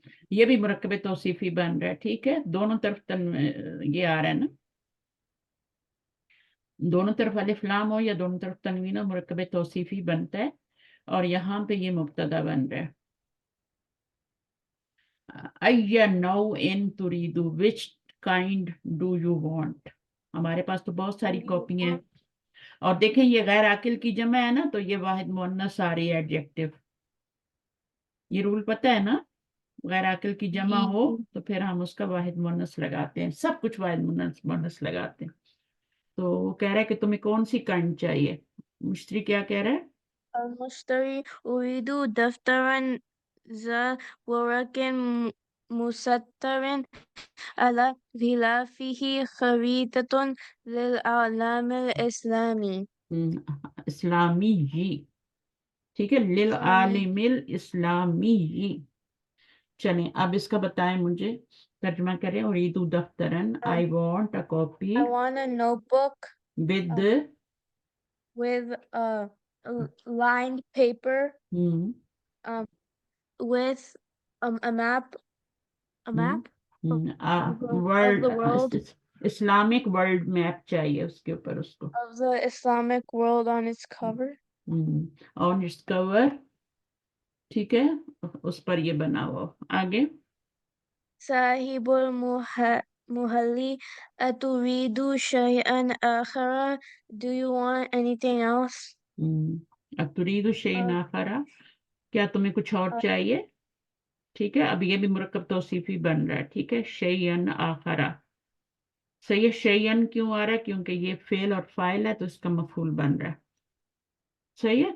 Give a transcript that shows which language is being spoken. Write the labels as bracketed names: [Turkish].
[Urdu] یہ بھی مرکب توصیفی بن رہا ہے، ٹھیک ہے. دونوں طرف یہ آ رہا ہے نا، دونوں طرف الف لام ہو یا دونوں طرف تنوین ہو، مرکب توصیفی بنتا ہے. اور یہاں پہ یہ مبتدا بن رہا ہے. [Arabic] اَيَّ نَوْعٍ تُرِيدُ، [English] which kind do you want. [Urdu] ہمارے پاس تو بہت ساری کاپی ہیں. اور دیکھیں یہ غیر عاقل کی جمع ہے نا، تو یہ واحد مؤنث آ رہی ہے ایڈجیکٹو. یہ رول پتہ ہے نا، غیر عاقل کی جمع ہو تو پھر ہم اس کا واحد مؤنث لگاتے ہیں، سب کچھ واحد مؤنث لگاتے ہیں. تو وہ کہہ رہا ہے کہ تمہیں کون سی کائنڈ چاہیے. مشتری کیا کہہ رہا ہے؟ [Arabic] المشتری أريد دفترا ذا ورق مسطر على غلافه خريطة للعالم الإسلامي. [Urdu] اسلامی جی، ٹھیک ہے، [Arabic] للعالم الاسلامی [Urdu] جی. چلیں اب اس کا بتائیں مجھے، ترجمہ کریں. [Arabic] اریدو دفترن، [English] I want a copy I want a notebook with with lined paper with a map of the world, [Urdu] Islamic world map چاہیے اس کے اوپر اس کو. [English] of the Islamic world on its cover. On its cover, [Urdu] ٹھیک ہے، اس پر یہ بنا ہوا. آگے. [Arabic] صاحب المحلی أتريد شيئا آخر. [English] Do you want anything else? [Urdu] اب [Arabic] تريد شيئا آخر، [Urdu] کیا تمہیں کچھ اور چاہیے؟ ٹھیک ہے، اب یہ بھی مرکب توصیفی بن رہا ہے، ٹھیک ہے. [Arabic] شیئن آخرا. [Urdu] صحیح ہے. شیئن کیوں آ رہا ہے؟ کیونکہ یہ فعل اور فاعل ہے تو اس کا مفعول بن رہا ہے. صحیح ہے.